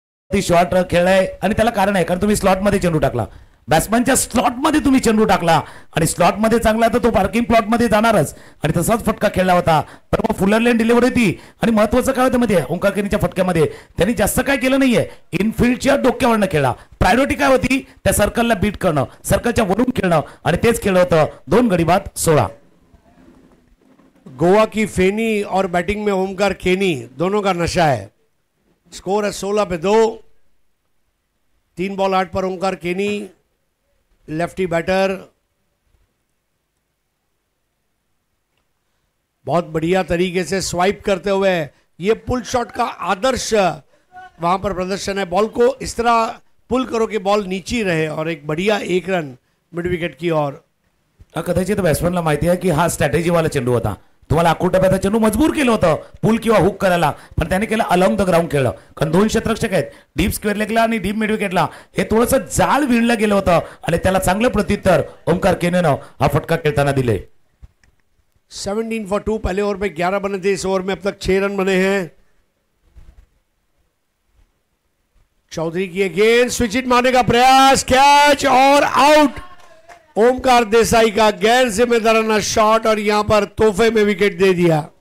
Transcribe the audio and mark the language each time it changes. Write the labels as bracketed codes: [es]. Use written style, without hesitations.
[mr] Shot खेळलाय आणि त्याला कारण आहे, कारण तुम्ही स्लॉट मध्ये चेंडू टाकला, बॅट्समॅनच्या स्लॉट मध्ये तुम्ही चेंडू टाकला आणि स्लॉट मध्ये चांगला तर तो पार्किंग प्लॉट मध्ये जाणारच आणि तसाच फटका खेळला होता. पण मग फुलर लेन डिलिव्हरी होती आणि महत्वाचं काय होतं मध्ये ओंकार केनीच्या फटक्यामध्ये त्यांनी जास्त काय केलं नाहीये, इनफिल्डच्या डोक्यावरनं खेळला. प्रायोरिटी काय होती, त्या सर्कलला बीट करणं, सर्कलच्या वरून खेळणं आणि तेच खेळलं होतं. 2 गडी बाद 16. [hi] गोवा की फेनी और बैटिंग में ओमकार केनी दोनों का नशा है. स्कोर है 16 पे 2. 3 बॉल 8 पर ओमकार केनी, लेफ्टी बैटर. बहुत बढ़िया तरीके से स्वाइप करते हुए ये पुल शॉट का आदर्श वहां पर प्रदर्शन है। बॉल को इस तरह पुल करो कि बॉल नीचे रहे और एक बढ़िया 1 रन मिड विकेट की ओर। [mr] कदाचित बॅट्समनला माहिती आहे की हा स्ट्रॅटेजीवाला चेंडू होता, तुम्हाला आखूट टप्प्याचा चेंडू मजबूर केलं होतं पुल किंवा हुक करायला, पण त्याने केलं अलॉंग द ग्राउंड खेळलं, कारण 2 क्षेत्ररक्षक आहेत, डीप स्क्वेअर लेगला आणि डीप मिड विकेटला हे थोडंसं जाळ विणलं गेलं होतं आणि त्याला चांगलं प्रत्युत्तर ओमकार केनेनं हा फटका खेळताना दिले। [hi] 17 for 2 पहले ओवर में 11 बने थे, इस ओवर में अब तक 6 रन बने हैं। चौधरी की गेंद स्विच हिट मारने का प्रयास, कैच और आउट। ओमकार देसाई का गैर जिम्मेदाराना शॉट और यहां पर तोहफे में विकेट दे दिया।